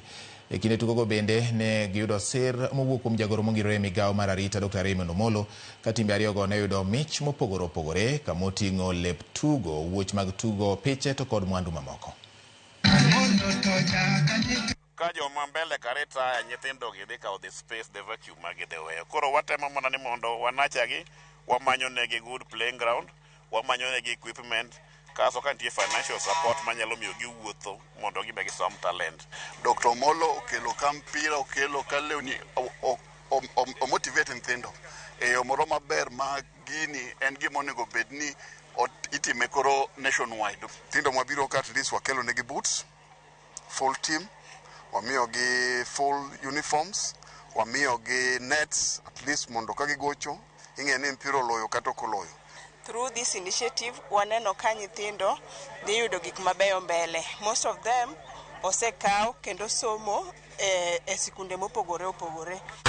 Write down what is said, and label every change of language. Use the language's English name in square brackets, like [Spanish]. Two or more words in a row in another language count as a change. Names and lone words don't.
[Luo (Kenya and Tanzania)] E kinde tugo go bende ne giyudo sir mowuok kuom jagoro mongirore e migao mar arita Dr. Raymond Omolo ka timbe ariyogo ne yudo mich mopogore opogore kamoting'o lep tugo, wuoch mag tugo, piche to kod mwandu mamoko. Ka joma mbele karita nyithindo gi dhi kawo [English] the space the vacuum [Luo (Kenya and Tanzania)] magidhiweyo. Koro watemo mana ni mondo wanachagi, wamanyo negi [English] good playing ground, [Luo (Kenya and Tanzania)] wamanyo negi equipment, kaso ka nitie [English] financial support [Luo (Kenya and Tanzania)] manyalo miyo giwuotho mondo gibe gisom talent. Dr. Omolo okelo ka mpira, okelo ka lewni, omotivate nyithindo e yo moro maber ma gini en gima onego bedni itime koro nationwide. Nyithindo mabiro ka [English] at least [Luo (Kenya and Tanzania)] wakelo negi boots, [English] full team, [Luo (Kenya and Tanzania)] wamiyo gi [English] full uniforms, [Luo (Kenya and Tanzania)] wamiyo gi nets [English] at least [Luo (Kenya and Tanzania)] mondo ka gigocho ing'e ni mpira oloyo kata ok oloyo. [English] Through this initiative, [Luo (Kenya and Tanzania)] waneno ka nyithindo dhi yudo gik mabeyo mbele. [English] Most of them [Luo (Kenya and Tanzania)] osekaw kendo somo e sikunde mopogore opogore.